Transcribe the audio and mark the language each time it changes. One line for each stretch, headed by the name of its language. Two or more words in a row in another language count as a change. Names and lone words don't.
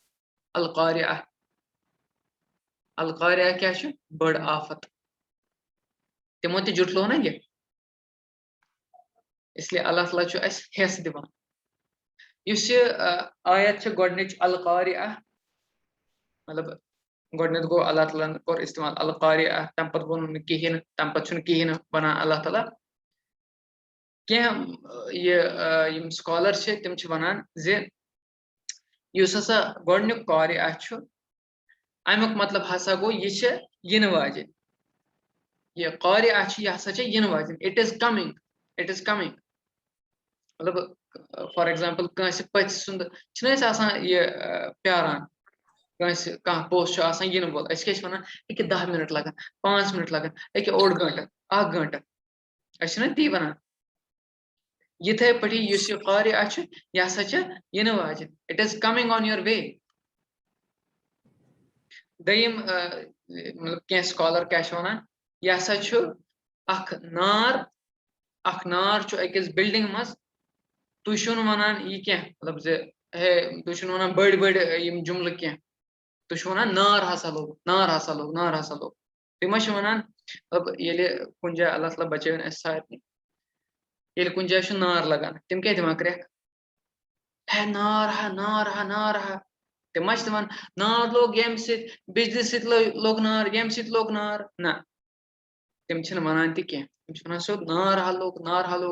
Kashmiri: القارعہ کیٛاہ چھُ بٔڑ آفت تِمو تہِ جُٹلوو نہ یہِ اسلیے اللہ تعالیٰ چھُ اَسہِ ہٮ۪س دِوان یُس یہِ آیت چھِ گۄڈنِچ القارعہ مطلب گۄڈنٮ۪تھ گوٚو اللہ تعالیٰ ہن کوٚر استعمال القارعہ تمہِ پتہٕ ووٚنُن نہٕ کِہیٖنۍ نہٕ تمہِ پتہٕ چھُنہٕ کِہیٖنۍ نہٕ وَنان اللہ تعالیٰ کینٛہہ یِم سکالر چھِ تِم چھِ وَنان زِ یُس ہسا گۄڈنیُک قارعہ چھُ امیُک مطلب ہسا گوٚو یہِ چھِ یِنہٕ واجٮ۪ن یہِ قارعہ چھِ یہِ ہسا چھِ یِنہٕ واجٮ۪ن
English: it is coming
Kashmiri: مطلب
English: for example
Kashmiri: کٲنٛسہِ پٔژھۍ سُنٛد چھِنہ أسۍ آسان یہِ پیاران کانٛہہ پوٚژھ چھُ آسان یِنہٕ وول أسۍ کیٛاہ چھِ وَنان أکیاہ 10 مِنٹ لگان 5 مِنٹ لگان أکیاہ 1 گٲنٛٹہٕ 1 گٲنٛٹہٕ أسۍ چھِنہ تی وَنان یِتھے پٲٹھی یُس یہِ قارعہ چھُ یہِ ہسا چھِ یِنہٕ واجٮ۪ن
English: it is coming on your way
Kashmiri: دوٚیِم مطلب کینٛہہ سکالر کیٛاہ چھِ وَنان یہِ ہسا چھُ اکھ نار چھُ أکِس بِلڈِنٛگ منٛز تُہۍ چھِو نہٕ وَنان یہِ کینٛہہ مطلب زِ ہے تُہۍ چھِو نہٕ وَنان بٔڑۍ یِم جُملہٕ کینٛہہ تُہۍ چھِو وَنان نار ہسا لوٚگ تُہۍ ما چھِو وَنان مطلب ییٚلہِ کُنہِ جایہِ اللہ تعالیٰ بچٲوِن اَسہِ سارنٕے ییٚلہِ کُنہِ جایہِ چھُ نار لگان تِم کیٛاہ دِوان کرٛٮ۪کھ ہے نار ہا تِم ما چھِ دِوان نار لوٚگ ییٚمہِ سۭتۍ بجلی سۭتۍ لوٚگ نار ییٚمہِ سۭتۍ لوٚگ نار نہ تِم چھِنہٕ وَنان تہِ کینٛہہ تِم چھِ وَنان سیوٚد نار ہا لوٚگ نار